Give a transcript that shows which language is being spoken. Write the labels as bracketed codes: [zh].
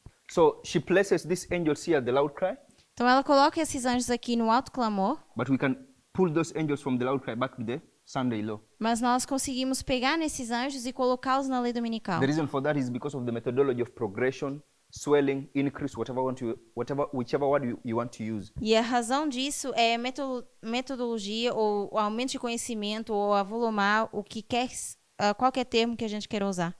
[en] So she places these angels here at the loud cry, [pt] Então ela coloca esses anjos aqui no alto clamor, [en] but we can pull those angels from the loud cry back to the Sunday law. [pt] mas nós conseguimos pegar nesses anjos e colocá-los na lei dominical. [en] The reason for that is because of the methodology of progression, swelling, increase, whichever word you want to use. [pt] E a razão disso é metodologia, ou o aumento de conhecimento, ou avolumar, o que quer, qualquer termo que a gente queira usar.